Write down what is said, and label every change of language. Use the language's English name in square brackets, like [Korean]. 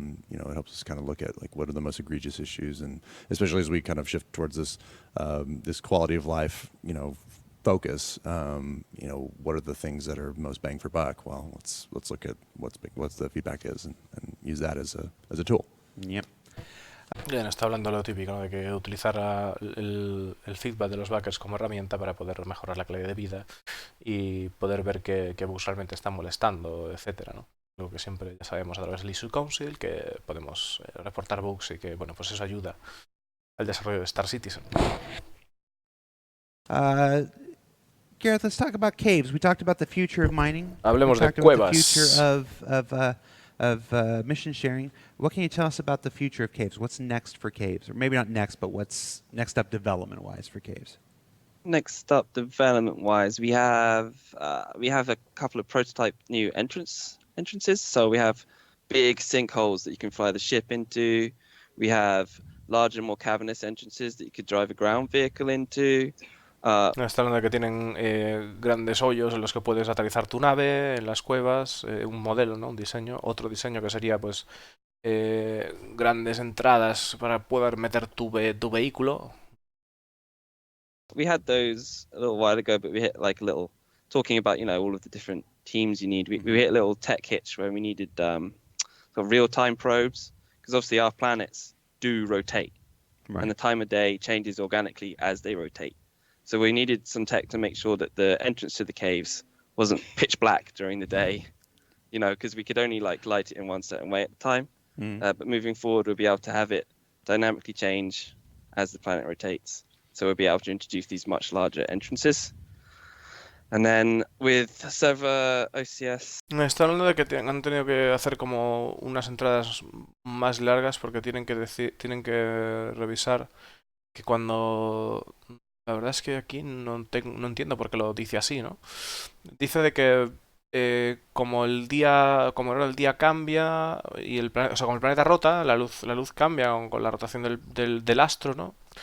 [English] It helps us kind of look at like what are the most egregious issues, and especially as we kind of shift towards this this quality of life, focus. What are the things that are most bang for buck? Well, let's look at what's the feedback is and use that as a tool. Yep. [Spanish] Bien, está hablando lo típico, ¿no? De que utilizar el feedback de los backers como herramienta para poder mejorar la calidad de vida y poder ver qué bugs realmente están molestando, etcétera, ¿no? Lo que siempre ya sabemos a través del Issue Council, que podemos reportar bugs y que, bueno, pues eso ayuda al desarrollo de Star Citizen. [English] Gareth, let's talk about caves. We talked about the future of mining. [Spanish] Hablemos [English] we [Spanish] de [English] talked about [Spanish] cuevas. [English] the future of mission sharing. What can you tell us about the future of caves? What's next for caves? Or maybe not next, but what's next up development-wise for caves? Next up, development-wise, we have a couple of prototype new entrances. So we have big sinkholes that you can fly the ship into. We have larger, more cavernous entrances that you could drive a ground vehicle into. [Spanish] Está hablando de que tienen grandes hoyos en los que puedes aterrizar tu nave, en las cuevas, un modelo, ¿no? Un diseño. Otro diseño que sería, pues, grandes entradas para poder meter tu vehículo. [English] We had those a little while ago, but we hit like a little, talking about, all of the different teams you need. We hit a little tech hitch where we needed sort of real-time probes, because obviously our planets do rotate. Right. And the time of day changes organically as they rotate. So we needed some tech to make sure that the entrance to the caves wasn't pitch black during the day, because we could only like light it in one certain way at the time. But moving forward, we'll be able to have it dynamically change as the planet rotates. So we'll be able to introduce these much larger entrances. And then with server OCS. [Spanish] Está hablando de que han tenido que hacer como unas entradas más largas porque tienen que revisar que cuando... La verdad es que aquí no entiendo por qué lo dice así, ¿no? Dice de que como el día cambia y como el planeta rota, la luz cambia con la rotación del astro, ¿no?